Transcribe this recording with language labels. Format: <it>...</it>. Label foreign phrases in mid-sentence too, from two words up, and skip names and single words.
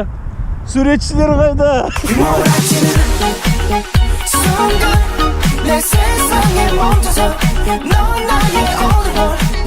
<kk>Суретшілер қайда?</kk> <ko>내 세상에 멈춰서 넌 나의</ko> <en>only one</en>